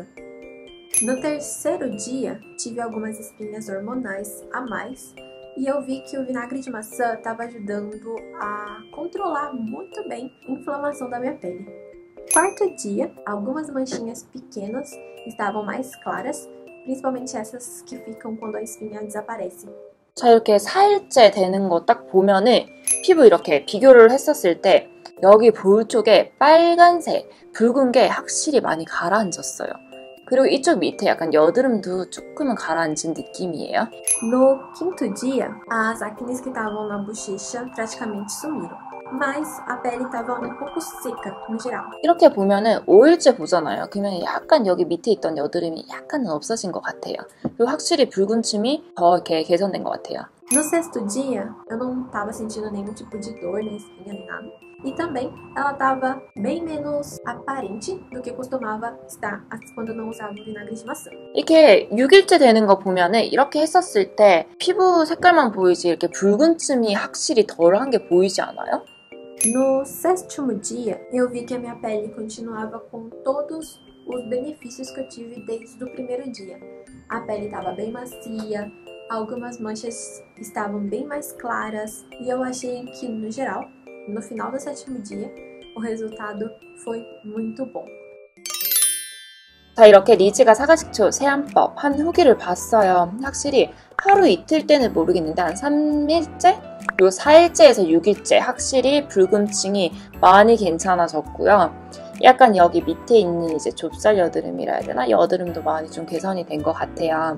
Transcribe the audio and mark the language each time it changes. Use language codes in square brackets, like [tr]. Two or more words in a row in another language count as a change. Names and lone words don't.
[pt] No terceiro dia, tive algumas espinhas hormonais a mais e eu vi que o vinagre de maçã estava ajudando a controlar muito bem a inflamação da minha pele. Quarto dia, algumas manchinhas pequenas estavam mais claras, principalmente essas que ficam quando a espinha desaparece. [ko] 자, 이렇게 4일째 되는 거 딱 보면은 피부 이렇게 비교를 했었을 때 여기 볼 쪽에 빨간색, 붉은 게 확실히 많이 가라앉았어요. 그리고 이쪽 밑에 약간 여드름도 조금은 가라앉은 느낌이에요. [pt] No quinto dia, as acnes que estavam na bochecha praticamente sumiram. Mas a pele estava um pouco seca no geral. [ko] 이렇게 보면은 5일째 보잖아요. 그러면 약간 여기 밑에 있던 여드름이 약간은 없어진 것 같아요. 그리고 확실히 붉은 층이 더 이렇게 개선된 것 같아요. [pt] No sexto dia, eu não estava sentindo nenhum tipo de dor na espinha nem nada. E também ela estava bem menos aparente do que costumava estar quando eu não usava o vinagre de maçã. [ko] 이렇게 6일째 되는 거 보면은 이렇게 했었을 때 피부 색깔만 보이지 이렇게 붉은 층이 확실히 덜한 게 보이지 않아요? [pt] No sétimo dia, eu vi que a minha pele continuava com todos os benefícios que eu tive desde o primeiro dia. A pele estava bem macia, algumas manchas estavam bem mais claras e eu achei que, no geral, no final do sétimo dia, o resultado foi muito bom. [ko] 자, 이렇게 리즈가 사과식초 세안법 한 후기를 봤어요. 확실히 하루 이틀 때는 모르겠는데 한 3일째? 그리고 4일째에서 6일째 확실히 붉은 층이 많이 괜찮아졌고요. 약간 여기 밑에 있는 이제 좁쌀 여드름이라 해야 되나? 여드름도 많이 좀 개선이 된 것 같아요.